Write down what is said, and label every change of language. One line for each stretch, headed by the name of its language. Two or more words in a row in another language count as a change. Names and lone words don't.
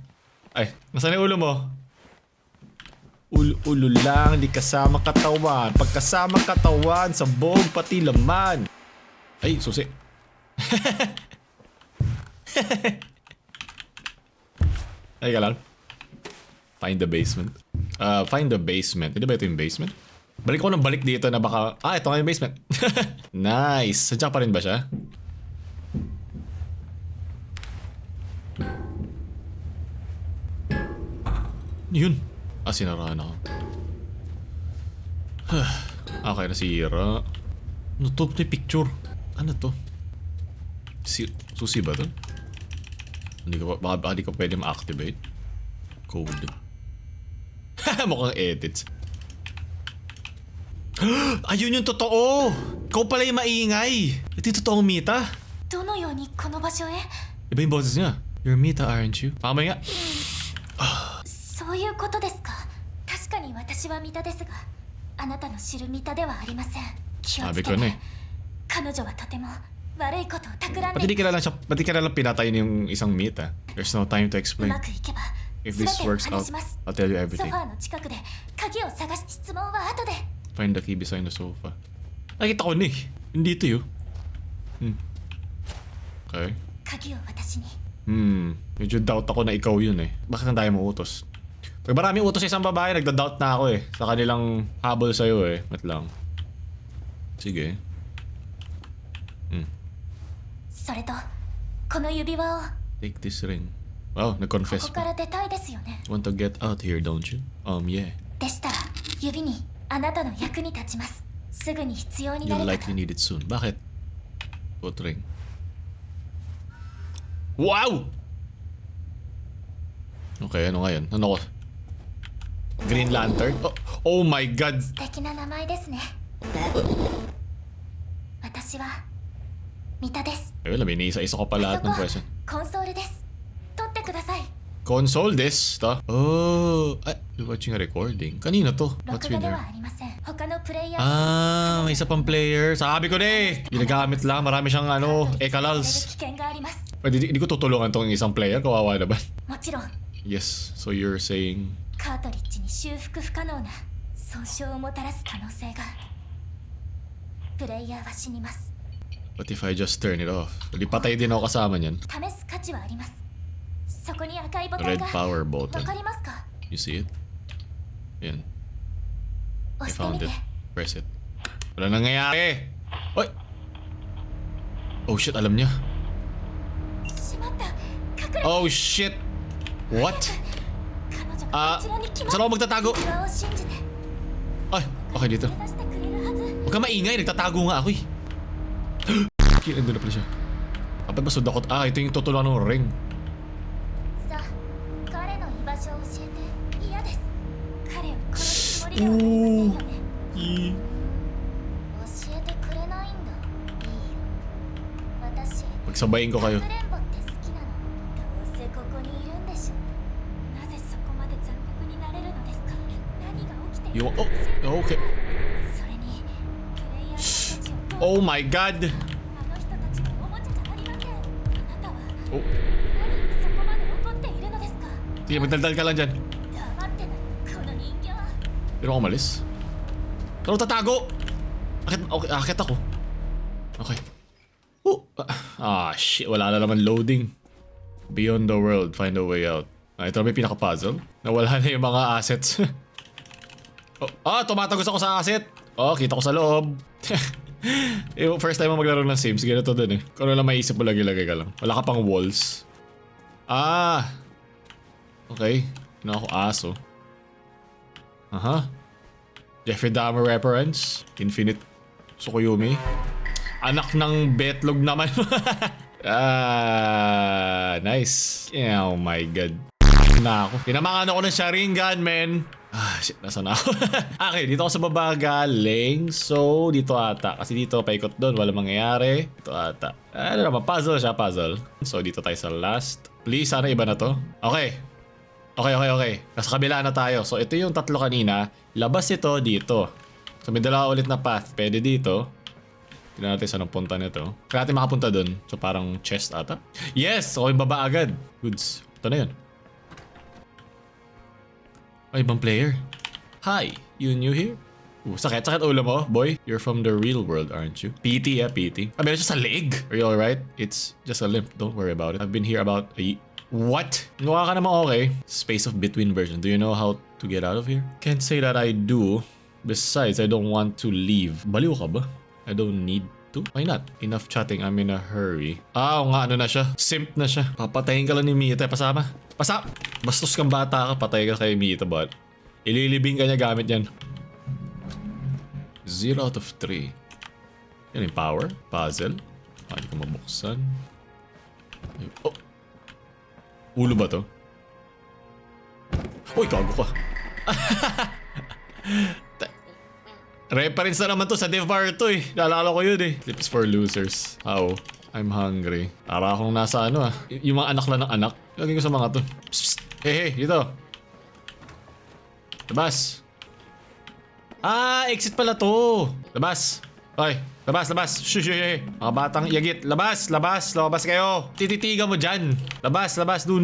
Filipino: Ay, nasaan yung ulo mo? Ulo lang, di kasama katawan. Pagkasama katawan, sabog pati laman. Ay, susi. Ay ka lang.
English: Find the basement. Find the basement.
Filipino: Hindi ba ito yung basement? Balik ko ng balik dito na baka... ito nga yung basement. Nice. Sadya pa rin ba siya? Yun. Sinaraan ako. Okay, nasira. Ano to? Ito yung picture. Ano to? Susi ba to? Baka di ko pwede ma-activate. Code. Mukhang edits. Ayun yung totoo! Ikaw pala yung maingay! Ito yung totoong Mita.
Japanese: どのようにこの場所へ
Filipino: Iba yung boses niya.
English: You're Mita, aren't you?
Filipino: Pakamay nga.
Japanese: そういうことですか。確かに私はミタですが、あなたの知るミタではありません。気をつけ
Filipino: Sabi ko
Japanese: て。
Filipino: na eh.
Japanese: 彼女はとても悪いことを企ん
Filipino: Ba't
Japanese: で
Filipino: di ka na lang pinatay yung isang Mita?
English: There's no time to
Japanese: う
English: explain.
Japanese: まくいけば
English: If
Japanese: 全
English: this
Japanese: てお
English: works
Japanese: 話
English: out,
Japanese: します。
English: I'll tell you
Japanese: ソ
English: everything.
Japanese: ファーの近くで鍵を探し、質問は後で。
English: Find the key beside the sofa.
Filipino: Nakita ko na eh. Hindi ito yun. Okay.
Japanese: 鍵を私に。
Filipino: Medyo doubt ako na ikaw yun eh. Bakit ang dami mo utos? Pag maraming utos sa isang babae, nagda-doubt na ako eh. Sa kanilang habol sa'yo eh. Mat lang. Sige.
Japanese: それと、この指輪を
English: Take this ring.
Filipino: Wow,
Japanese: こ
Filipino: nag-confess
Japanese: こか
Filipino: pa.
Japanese: ら出たいですよね。
English: Want to get out here, don't you? Yeah.
Japanese: でしたら、指にあなたの役に立ちます。すぐに必要にな
English: You'll
Japanese: るかと。
English: likely need it soon.
Filipino: Bakit?
English: Put ring.
Filipino: Wow! Okay, ano nga yun? Ano ko? Green Lantern?
English: Oh my God!
Japanese: 素敵な名前ですね。私はミタです。
Filipino: Ay, wala, may isa-isa ko pa
Japanese: あ
Filipino: lahat
Japanese: そこ
Filipino: ng
Japanese: は
Filipino: question.
Japanese: コンソールです。取ってください。
English: Console this? To? Oh! Ay, you're watching a recording.
Filipino: Kanina to?
Japanese: 録
English: What's
Japanese: 画
English: with
Japanese: で
English: her?
Japanese: はありません。他のプレイヤー
Filipino: May isa pang player. Sabi ko na eh! Ginagamit lang. Marami siyang
Japanese: 危 ekalals. 険があります。
Filipino: Hindi ko tutulungan tong isang player. Kawawa naman.
Japanese: もちろん
English: Yes, so you're saying...
Japanese: カートリッジに修復不可能な損傷をもたらす可能性が。プレイヤーは死にます。
English: What if I just turn it off?
Filipino: Hindi patay din ako kasama niyan.
Japanese: 試す価値はあります。そこに赤いボタン
English: Red
Japanese: が
English: power
Japanese: わ
English: button.
Japanese: かりますか？
English: You see it?
Filipino: Yan.
Japanese: 押
English: I
Japanese: してみ
English: found
Japanese: て
English: it. Press it.
Filipino: Wala nangyayari! Oy!
English: Oh shit,
Filipino: alam niya.
Japanese: しまった。隠れ
English: Oh shit! What?
Japanese: 彼女がこちらに来ます。
Filipino: Saan ako magtatago?
Japanese: 指輪を信じて
Filipino: Ay, okay dito.
Japanese: 連れ出してくれるはず。
Filipino: Huwag ka maingay, nagtatago nga ako eh. Nandun na pala siya. Dapat ba sud ako? Ito yung tutulungan ng ring.
Japanese: さあ、彼の居場所を教えて。嫌です。彼を殺すつもりではありませんよね。教えてくれないんだ。いいよ。私、
Filipino: Pagsabayin ko kayo.
Japanese: かくれんぼって好きなの。どうせここにいるんでしょ。なぜそこまで残酷になれるのですか。何が起きているのか教えて。
English: Okay.
Japanese: それに、プレイヤーたちを
English: Oh my God!
Japanese: あの人たちはおもちゃじゃありません。あなたは
English: Oh.
Japanese: 何にそこまで怒っているのですか。
Filipino: Sige, magdaldal ka lang dyan.
Japanese: 黙ってな、この人形。
Filipino: Pero ako malis. Pero tatago! Okay, akit ako.
English: Okay. Shit.
Filipino: Wala na naman loading.
English: Beyond the world, find a way out.
Filipino: Ito na may pinaka-puzzle. Nawala na yung mga assets. Tumatagos ako sa asset. Kita ko sa loob.
English: First time
Filipino: mo maglaro ng Sims, ganito dun eh. Kung ano lang maisip mo, lagi-lagay ka lang. Wala ka pang walls. Okay. Ano ako, aso.
English: Jeffrey Dahmer reference.
Filipino: Infinite Tsukuyomi. Anak ng betlog naman.
English: Nice. Oh my god.
Filipino: Na ako. Tinamangan ako ng Sharingan, man. Shit, nasa na ako? Okay, dito ako sa baba galing. So, dito ata. Kasi dito, paikot doon. Walang mangyayari. Dito ata. Ano naman, puzzle siya, puzzle. So, dito tayo sa last. Please, sana iba na to. Okay. Okay. Nasa kabila na tayo. So, ito yung tatlo kanina. Labas ito dito. So, may dalawa ulit na path. Pwede dito. Tignan natin saan ang punta nito. Kaya natin makapunta doon. So, parang chest ata. Yes! Okay, baba agad. Goods. Ito na yun. Ay, ibang player.
English: Hi, you new here?
Filipino: Sakit ulo mo, boy.
English: You're from the real world, aren't you?
Filipino: PT, PT. Meron siya sa leg.
English: Are you alright? It's just a limp. Don't worry about it. I've been here about a... What?
Filipino: Mukha ka naman okay.
English: Space of between version. Do you know how to get out of here? Can't say that I do. Besides, I don't want to leave.
Filipino: Baliw ka ba?
English: I don't need to. Why not? Enough chatting. I'm in a hurry.
Filipino: Oo nga, ano na siya? Simp na siya. Papatayin ka lang ni Mita. Pasama. Bastos kang bata ka, patay ka kay Mita, but ililibing ka niya gamit yan.
English: 0 out of 3.
Filipino: Yan yung power. Puzzle. Hindi ko mabuksan. Oh! Ulo ba to? Uy, gago ka. Reference na naman to sa Devar to eh. Naalala ko yun eh.
English: Clips for losers. I'm hungry.
Filipino: Para akong nasa ano yung mga anak lang ng anak. Lagay ko sa mga to. Psst. Hey, dito. Labas. Exit pala to. Labas. Hoy, labas. Shush. Mga batang yagit. Labas kayo. Tititigan mo dyan. Labas. Dun.